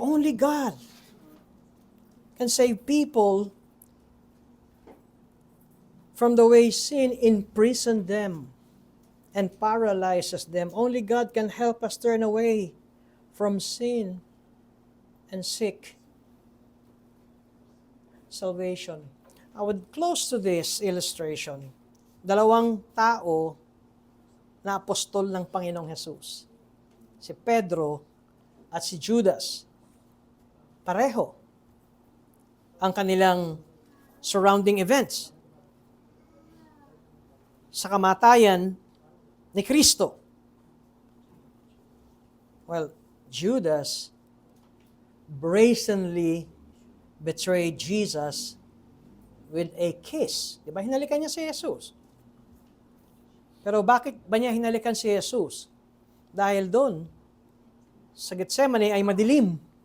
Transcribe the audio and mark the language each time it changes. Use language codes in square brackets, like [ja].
[en] Only God can save people from the way sin imprisoned them and paralyzes them. Only God can help us turn away from sin and seek salvation. I would close to this illustration. [tl] Dalawang tao na apostol ng Panginoong Hesus. Si Pedro at si Judas. Pareho ang kanilang [en] surrounding events [tl] sa kamatayan ni Kristo. [en] Well, Judas brazenly betrayed Jesus with a kiss. [tl] Di ba? Hinalikan niya si Jesus. Pero bakit ba niya hinalikan si Jesus? Dahil doon, sa Getsemane ay madilim.